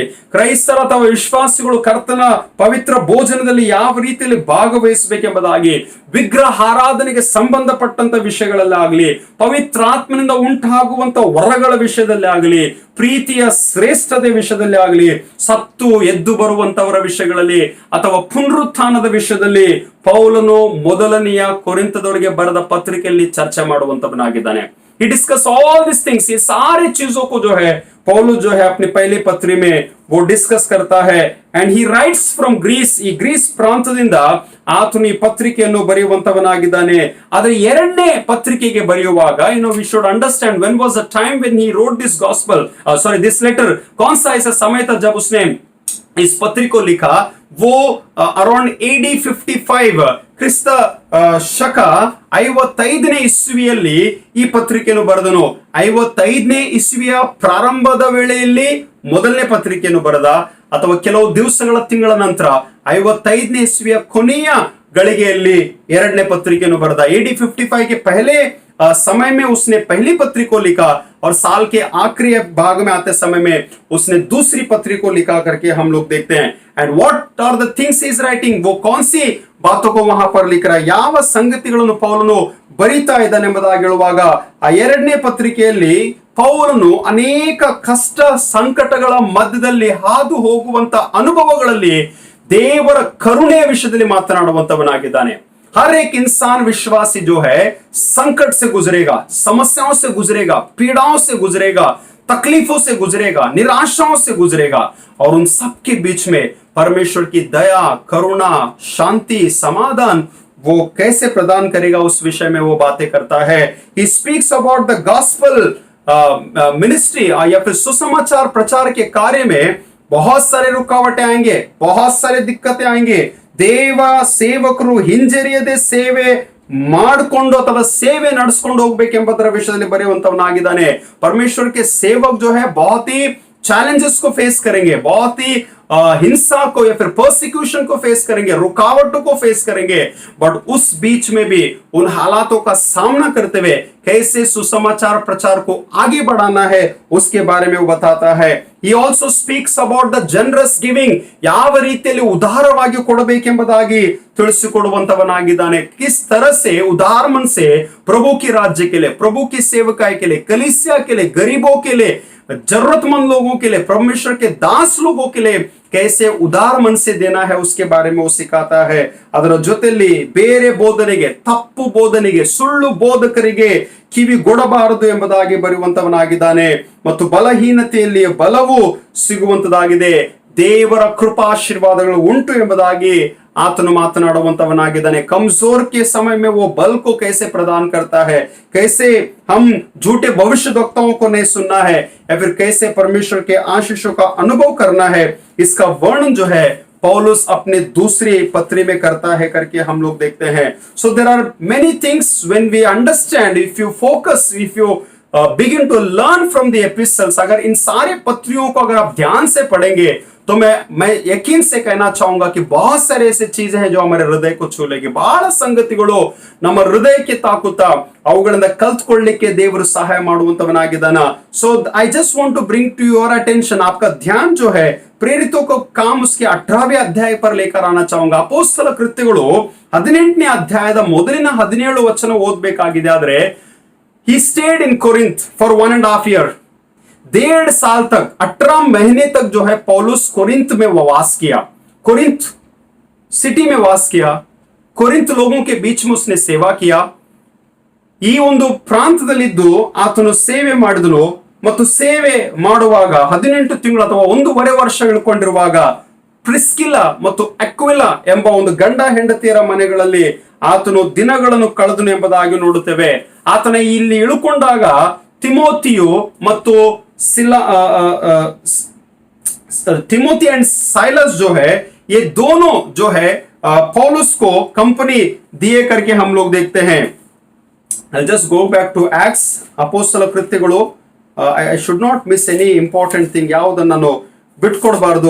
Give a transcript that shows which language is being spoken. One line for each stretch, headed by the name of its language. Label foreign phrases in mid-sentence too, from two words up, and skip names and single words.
Kannada: ಕ್ರೈಸ್ತರ ಅಥವಾ ವಿಶ್ವಾಸಿಗಳು ಕರ್ತನ ಪವಿತ್ರ ಭೋಜನದಲ್ಲಿ ಯಾವ ರೀತಿಯಲ್ಲಿ ಭಾಗವಹಿಸಬೇಕೆಂಬುದಾಗಿ, ವಿಗ್ರಹಾರಾಧನೆಗೆ ಸಂಬಂಧಪಟ್ಟಂತ ವಿಷಯಗಳಲ್ಲಾಗಲಿ, ಪವಿತ್ರಾತ್ಮನಿಂದ ಉಂಟಾಗುವಂತ ವರಗಳ ವಿಷಯದಲ್ಲಿ ಆಗಲಿ, ಪ್ರೀತಿಯ ಶ್ರೇಷ್ಠತೆ ವಿಷಯದಲ್ಲಿ ಆಗಲಿ, ಸತ್ತು ಎದ್ದು ಬರುವಂತವರ ವಿಷಯಗಳಲ್ಲಿ ಅಥವಾ ಪುನರುತ್ಥಾನದ ವಿಷಯದಲ್ಲಿ ಪೌಲನು ಮೊದಲನೆಯ ಕೊರಿಂಥದವರಿಗೆ ಬರೆದ ಪತ್ರಿಕೆಯಲ್ಲಿ ಚರ್ಚೆ ಮಾಡುವಂತವನಾಗಿದ್ದಾನೆ।
English: He discuss all these things,
Hindi: ये सारे चीजों को जो है पौलुस जो है अपनी पहली पत्री में वो डिस्कस करता है।
English: and he writes from Greece,
Kannada: ಈ ಗ್ರೀಸ್ ಪ್ರಾಂತದಿಂದ ಆತನು ಈ ಪತ್ರಿಕೆಯನ್ನು ಬರೆಯುವಂತವನಾಗಿದ್ದಾನೆ। ಆದರೆ ಎರಡನೇ ಪತ್ರಿಕೆಗೆ ಬರೆಯುವಾಗ
English: we should understand when was the time when he wrote this gospel, this letter,
Hindi: कौन सा ऐसा समय था जब उसने इस पत्री को लिखा। वो अराउंड
Kannada: AD 55 ಕ್ರಿಸ್ತ ಶಕ 55ನೇ ಇಸ್ವಿಯಲ್ಲಿ ಈ ಪತ್ರಿಕೆಯನ್ನು ಬರೆದನು। 55ನೇ ಇಸ್ವಿಯ ಪ್ರಾರಂಭದ ವೇಳೆಯಲ್ಲಿ ಮೊದಲನೇ ಪತ್ರಿಕೆಯನ್ನು ಬರೆದ, ಅಥವಾ ಕೆಲವು ದಿವಸಗಳ ತಿಂಗಳ ನಂತರ 55ನೇ ಇಸ್ವಿಯ ಕೊನೆಯ ಗಳಿಗೆಯಲ್ಲಿ ಎರಡನೇ ಪತ್ರಿಕೆಯನ್ನು ಬರೆದ।
Hindi: AD 55 के पहले समय में उसने पहली पत्री को लिखा और साल के आखिरी भाग में आते समय में उसने दूसरी पत्री को लिखा करके हम लोग देखते हैं।
English: And what are the things is writing,
Hindi: वो कौन सी बातों को वहां पर लिख रहा है,
Kannada: ಯಾವ ಸಂಗತಿಗಳನ್ನು ಪೌಲನು ಬರಿತಾ ಇದ್ದಾನೆ ಎಂಬುದಾಗಿ ಹೇಳುವಾಗ, ಆ ಎರಡನೇ ಪತ್ರಿಕೆಯಲ್ಲಿ ಪೌಲನು ಅನೇಕ ಕಷ್ಟ ಸಂಕಟಗಳ ಮಧ್ಯದಲ್ಲಿ ಹಾದು ಹೋಗುವಂತ ಅನುಭವಗಳಲ್ಲಿ ದೇವರ ಕರುಣೆಯ ವಿಷಯದಲ್ಲಿ ಮಾತನಾಡುವಂತವನಾಗಿದ್ದಾನೆ।
Hindi: हर एक इंसान विश्वासी जो है संकट से गुजरेगा, समस्याओं से गुजरेगा, पीड़ाओं से गुजरेगा, तकलीफों से गुजरेगा, निराशाओं से गुजरेगा, और उन सब के बीच में परमेश्वर की दया, करुणा, शांति, समाधान वो कैसे प्रदान करेगा उस विषय में वो बातें करता है।
English: He speaks about the gospel ministry,
Hindi: या फिर सुसमाचार प्रचार के कार्य में बहुत सारे रुकावटें आएंगे, बहुत सारे दिक्कतें आएंगे।
Kannada: ದೇವ ಸೇವಕರು ಹಿಂಜರಿಯದೆ ಸೇವೆ ಮಾಡಿಕೊಂಡು ಅಥವಾ ಸೇವೆ ನಡೆಸ್ಕೊಂಡು ಹೋಗ್ಬೇಕೆಂಬುದರ ವಿಷಯದಲ್ಲಿ ಬರೆಯುವಂತವನಾಗಿದ್ದಾನೆ।
Hindi: परमेश्वर के सेवक जो है बहुत ही चैलेंजेस को फेस करेंगे, बहुत ही हिंसा को या फिर पर्सिक्यूशन को फेस करेंगे, रुकावटों को फेस करेंगे, बट उस बीच में भी उन हालातों का सामना करते हुए कैसे सुसमाचार प्रचार को आगे बढ़ाना है उसके बारे में वो बताता है।
English: He also speaks about the generous giving,
Kannada: ಯಾವ ರೀತಿಯಲ್ಲಿ ಉದಾರವಾಗಿ ಕೊಡಬೇಕೆಂಬುದಾಗಿ ತಿಳಿಸಿಕೊಡುವಂತವನಾಗಿದ್ದಾನೆ।
Hindi: किस तरह से उदार मन से प्रभु की राज्य के लिए, प्रभु की सेवकाई के लिए, कलीसिया के लिए, गरीबों के लिए, जरूरतमंद लोगों के लिए, परमेश्वर के दास लोगों के लिए कैसे उदार मन से देना है उसके बारे में वो सिखाता है।
Kannada: ಅದರ ಜೊತೆಯಲ್ಲಿ ಬೇರೆ ಬೋಧನೆಗೆ, ತಪ್ಪು ಬೋಧನೆಗೆ, ಸುಳ್ಳು ಬೋಧಕರಿಗೆ ಕಿವಿ ಗೊಡಬಾರದು ಎಂಬುದಾಗಿ ಬರೆಯುವಂತವನಾಗಿದ್ದಾನೆ। ಮತ್ತು ಬಲಹೀನತೆಯಲ್ಲಿ ಬಲವು ಸಿಗುವಂತದಾಗಿದೆ, ದೇವರ ಕೃಪಾಶೀರ್ವಾದಗಳು ಉಂಟು ಎಂಬುದಾಗಿ ಆತನು ಮಾತನಾಡುವಂತವನಾಗಿದ್ದಾನೆ।
Hindi: कमजोर के समय में वो बल को कैसे प्रदान करता है, कैसे हम झूठे भविष्यवक्ताओं को नहीं सुनना है, या फिर कैसे परमेश्वर के आशीषों का अनुभव करना है, इसका वर्णन जो है पौलुस अपने दूसरी पत्री में करता है करके हम लोग देखते हैं।
English: So there are many things when we understand, if you focus, if you begin to learn from the epistles,
Hindi: अगर इन सारे पत्रियों को अगर आप ध्यान से पढ़ेंगे तो मैं यकीन से कहना चाहूंगा कि बहुत सारे ऐसे चीजें हैं जो हमारे हृदय को छू लेगी।
Kannada: ಬಹಳ ಸಂಗತಿಗಳು ನಮ್ಮ ಹೃದಯಕ್ಕೆ ತಾಕುತ್ತಾ ಅವುಗಳಿಂದ ಕಲ್ತ್ಕೊಳ್ಳಿಕ್ಕೆ ದೇವರು ಸಹಾಯ ಮಾಡುವಂತವನಾಗಿದ್ದಾನ।
English: So I just want to bring to your attention,
Hindi: आपका ध्यान जो है प्रेरितों को काम उसके 18वें अध्याय पर लेकर आना चाहूंगा।
Kannada: ಅಪೊಸ್ತಲ ಕೃತ್ಯಗಳು 18ನೇ ಅಧ್ಯಾಯದ ಮೊದಲಿನ 17 ವಚನ ಓದಬೇಕಾಗಿದೆ।
Hindi: ಆದ್ರೆ
English: he stayed in Corinth for 1.5 years,
Hindi: 1.5 साल तक, 18 महीने तक जो है पौलुस कोरिंथ में वास किया, कोरिंथ सिटी में वास किया, कोरिंथ लोगों के बीच में उसने सेवा किया।
Kannada: ಈ ಒಂದು ಪ್ರಾಂತದಲ್ಲಿದ್ದು ಆತನು ಸೇವೆ ಮಾಡಿದನು, ಮತ್ತು ಸೇವೆ ಮಾಡುವಾಗ 18 ತಿಂಗಳು ಅಥವಾ 1.5 ವರ್ಷಗಳು ಕೊಂಡಿರುವಾಗ ಪ್ರಿಸ್ಕಿಲಾ ಮತ್ತು ಅಕ್ವಿಲಾ ಎಂಬ ಒಂದು ಗಂಡ ಹೆಂಡತಿಯರ ಮನೆಗಳಲ್ಲಿ ಆತನು ದಿನಗಳನ್ನು ಕಳೆದನು ಎಂಬುದಾಗಿ ನೋಡುತ್ತೇವೆ। ಆತನ ಇಲ್ಲಿ ಇಳುಕೊಂಡಾಗ ತಿಮೋತಿಯು ಮತ್ತು
Hindi: तिमोथी एंड साइलस जो है, ये दोनों जो है पौलुस को कंपनी दिए करके हम लोग देखते हैं।
English: I'll just go back to Acts,
Kannada: ಅಪೋಸ್ತಲ ಕೃತ್ಯಗಳು.
English: I should not miss any important thing, ಯಾವುದನ್ನು ನಾನು ಬಿಟ್ಕೊಡ್ಬಾರ್ದು.